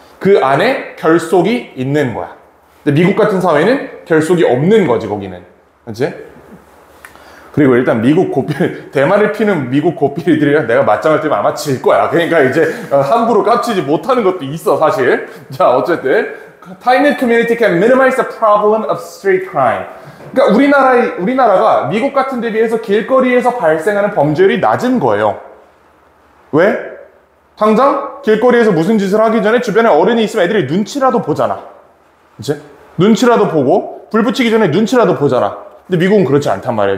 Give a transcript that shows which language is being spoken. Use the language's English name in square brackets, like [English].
[Korean] 그 안에 결속이 있는 거야. 근데 미국 같은 사회는 결속이 없는 거지 거기는. 그치? 그리고 일단 대만을 피는 미국 고삐리들이랑 내가 맞짱을 뜨면 아마 질 거야. 그러니까 이제 함부로 깝치지 못하는 것도 있어 사실. 자 어쨌든 [English] tight-knit community can minimize the problem of street crime. [Korean] 그러니까 우리나라가 미국 같은 데 비해서 길거리에서 발생하는 범죄율이 낮은 거예요. 왜? 당장 길거리에서 무슨 짓을 하기 전에 주변에 어른이 있으면 애들이 눈치라도 보잖아. 그치? 눈치라도 보고 불 붙이기 전에 눈치라도 보잖아. 근데 미국은 그렇지 않단 말이에요.